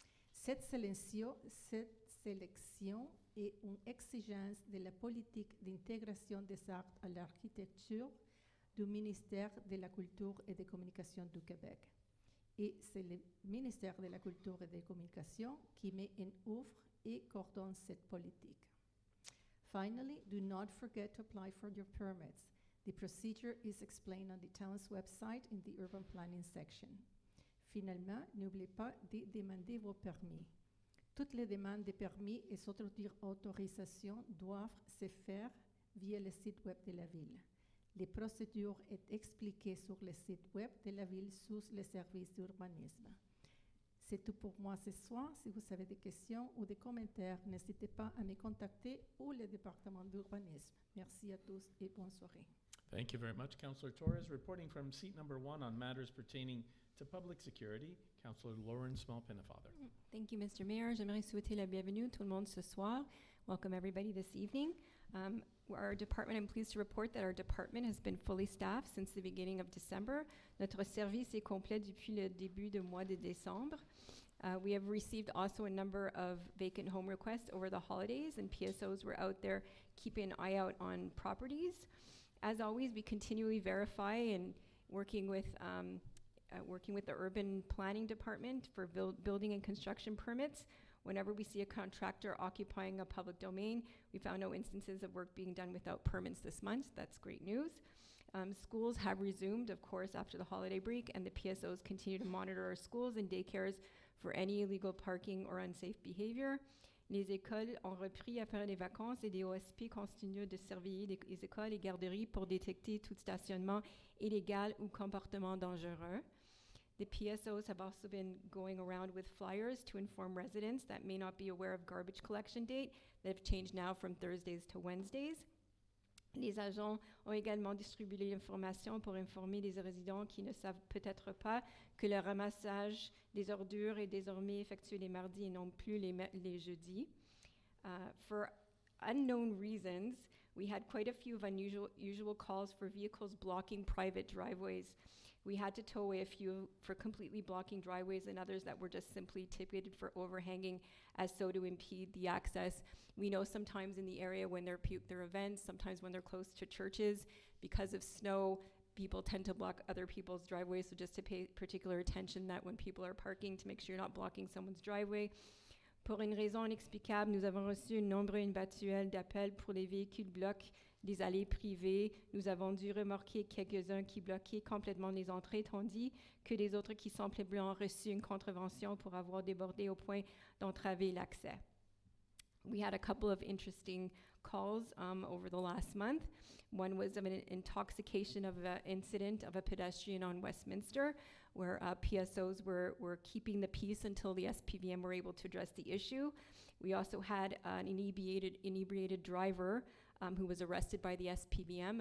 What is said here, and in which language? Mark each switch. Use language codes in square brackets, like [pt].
[fr] Cette sélection est une exigence de la politique d'intégration des arts à l'architecture du ministère de la Culture et des Communications du Québec. Et c'est le ministère de la Culture et des Communications qui met en œuvre et coordonne cette politique. [en] Finally, do not forget to apply for your permits. The procedure is explained on the town's website in the urban planning section. [fr] Finalement, n'oubliez pas de demander vos permis. Toutes les demandes de permis et autres autorisations doivent se faire via le site web de la ville. Les procédures sont expliquées sur le site web de la ville sous les services d'urbanisme. C'est tout pour moi ce soir. Si vous avez des questions ou des commentaires, n'hésitez pas à me contacter ou le département d'urbanisme. Merci à tous et bonne soirée. [en] Thank you very much, Councillor Torres. Reporting from seat number 1 on matters pertaining to public security, Councillor Lauren Small-Pennefather. Thank you, Mr. Mayor. [fr] J'aimerais souhaiter la bienvenue à tout le monde ce soir. [en] Welcome everybody this evening. Our department, I'm pleased to report that our department has been fully staffed since the beginning of December. [fr] Notre service est complet depuis le début du mois de décembre. [en] We have received also a number of vacant home requests over the holidays, and PSOs were out there keeping an eye out on properties. As always, we continually verify and working with the urban planning department for building and construction permits. Whenever we see a contractor occupying a public domain, we found no instances of work being done without permits this month. That's great news. Schools have resumed, of course, after the holiday break, and the PSOs continue to monitor our schools and daycares for any illegal parking or unsafe behavior. [fr] Les écoles ont repris après les vacances et des OSP continuent de surveiller les écoles et garderies pour détecter tout stationnement illégal ou comportement dangereux. [en] The PSOs have also been going around with flyers to inform residents that may not be aware of garbage collection date that have changed now from Thursdays to Wednesdays. [fr] Les agents ont également distribué l'information pour informer les résidents qui ne savent peut-être pas que le ramassage des ordures est désormais effectué les mardis et non plus les jeudis. [en] For unknown reasons, we had quite a few of unusual calls for vehicles blocking private driveways. We had to tow away a few for completely blocking driveways and others that were just simply ticketed for overhanging as so to impede the access. We know sometimes in the area when there are events, sometimes when they're close to churches, because of snow, people tend to block other people's driveways. So just to pay particular attention that when people are parking, to make sure you're not blocking someone's driveway. [fr] Pour une raison inexplicable, nous avons reçu un nombre inhabituel d'appels pour les véhicules bloquent des allées privées. Nous avons dû remorquer quelques-uns qui bloquaient complètement les entrées, tandis que des autres qui semblaient ont reçu une contravention pour avoir débordé au point d'entraver l'accès. [en] We had a couple of interesting calls over the last month. One was of an intoxication of an incident of a pedestrian on Westminster, where PSOs were keeping the peace until the SPVM were able to address the issue. We also had an inebriated driver who was arrested by the SPVM.